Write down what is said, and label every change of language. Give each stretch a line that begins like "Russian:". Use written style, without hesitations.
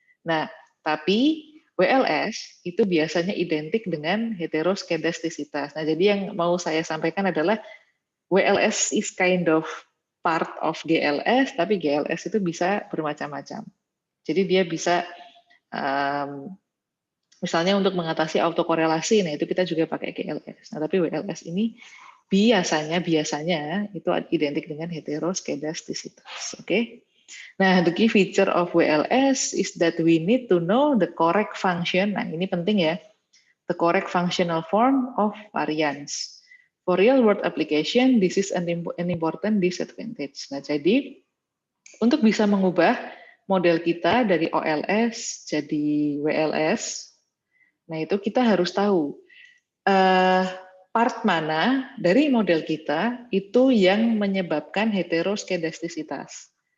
Indonesian: Nah, tapi WLS itu biasanya identik dengan heteroskedastisitas. Nah, jadi yang mau saya sampaikan adalah
English: WLS is kind of part of GLS,
Indonesian: tapi GLS itu bisa bermacam-macam. Jadi dia bisa misalnya untuk mengatasi autokorelasi, nah itu kita juga pakai GLS. Nah, tapi WLS ini biasanya itu identik dengan heteroskedastisitas. Oke.
English: Nah, the key feature of WLS is that we need to know the correct function.
Indonesian: Nah, ini penting ya.
English: The correct functional form of variance. For real world application, this is an important disadvantage.
Indonesian: Nah, jadi untuk bisa mengubah model kita dari OLS jadi WLS, nah itu kita harus tahu part mana dari model kita itu yang menyebabkan heteroskedastisitas.